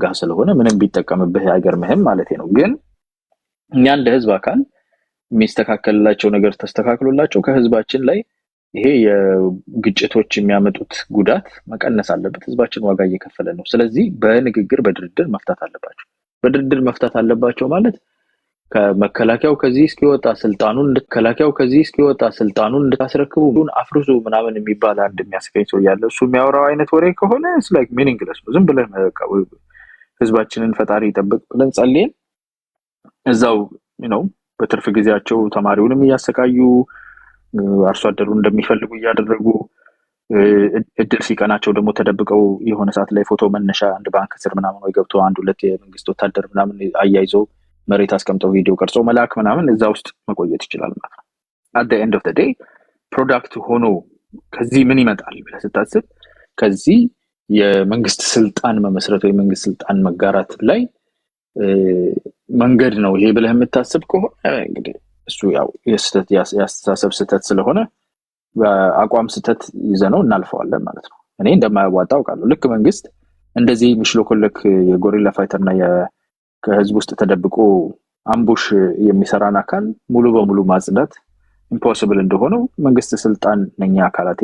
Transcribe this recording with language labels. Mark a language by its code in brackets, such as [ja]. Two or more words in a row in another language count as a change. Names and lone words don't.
[am] ስለሆነ ምንም ቢጠቀምብህ አይገርምህም ማለት ነው ግን እኛ እንደ ህዝብ አካል የሚስተካከልላቸው ነገር ተስተካክሎላቸው ከህዝባችን ላይ ይሄ የግጭቶች የሚያመጡት ጉዳት መቀነስ አለበት ህዝባችን ዋጋ እየከፈለ ነው ስለዚህ በንግግር በድርድር መፍታት አለባቸው ማለት ከመከላከያው ከዚህ እስኪወጣ ስልጣኑን እንድታስረክቡን አፍርሱ ምናምን የሚባል አንድ የሚያስከኝ ሰው ያለ እሱ የሚያወራው አይነት ወሬ ከሆነ [en] it's like meaningless [am] ዝም ብለን ህዝባችንን ፈጣሪ ይጠብቅ ብለን ጸልየን እዛው በትርፍ ጊዜያቸው ተማሪውንም ያሰቃዩ አርሶ አደሩ እንደሚፈልጉ ያደረጉ እድል ሲቀናቸው ደግሞ ተደብቀው የሆነ ሰዓት ላይ ፎቶ መነሻ አንድ ባንክ ስር ምናምን ወይ ገብቶ አንድ ሁለት የመንግስት ወታደር ምናምን አያይዘው መሬት አስቀምጠው ቪዲዮ ቀርጾ መላክ ምናምን እዛ ውስጥ መቆየት ይችላል ማለት ነው [en] at the end of the day [am] ፕሮዳክት ሆኖ ከዚህ ምን ይመጣል ብለህ ስታስብ ከዚህ የመንግስት ስልጣን መመስረት ወይ መንግስት ስልጣን መጋራት ላይ መንገድ ነው ይሄ ብለህ የምታስብ ከሆነ እንግዲህ እሱ ያው ያስተሳሰብ ስተት ስለሆነ አቋም ስተት ይዘነው እናልፈዋለን ማለት ነው እኔ እንደማያዋጣ አውቃለሁ ልክ መንግስት እንደዚህ ምሽሎኮለክ የጎሪላ ፋይተርና ከህዝብ ውስጥ ተደብቆ አምቡሽ የሚሰራን አካል ሙሉ በሙሉ ማጽዳት ኢምፖሲብል እንደሆነው መንግስት ስልጣን ነኛ አካላት